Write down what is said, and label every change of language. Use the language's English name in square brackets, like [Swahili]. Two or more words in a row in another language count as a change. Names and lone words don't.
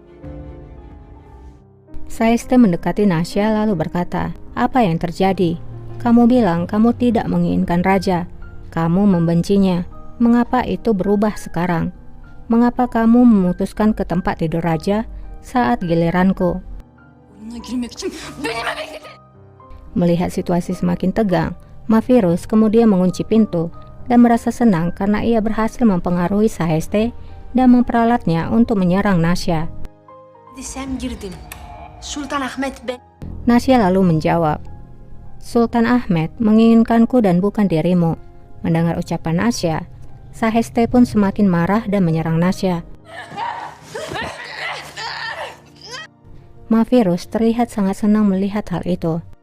[Indonesian] Saheste mendekati Nasya lalu berkata, apa yang terjadi? Kamu bilang kamu tidak menginginkan raja. Kamu membencinya. Mengapa itu berubah sekarang? Mengapa kamu memutuskan ke tempat tidur raja saat giliranku? [Turkish] Buna girmek için beni mi bekledin? [Indonesian] Melihat situasi semakin tegang, Mafirus kemudian mengunci pintu dan merasa senang karena ia berhasil mempengaruhi Saheste dan memperalatnya untuk menyerang Nasya. [Turkish] Hadi sen girdin. Sultan Ahmet ben. [Indonesian] Nasya lalu menjawab, Sultan Ahmed menginginkanku dan bukan dirimu. Mendengar ucapan Nasya, Saheste pun semakin marah dan menyerang Nasya. Mafirus terlihat sangat senang melihat hal itu.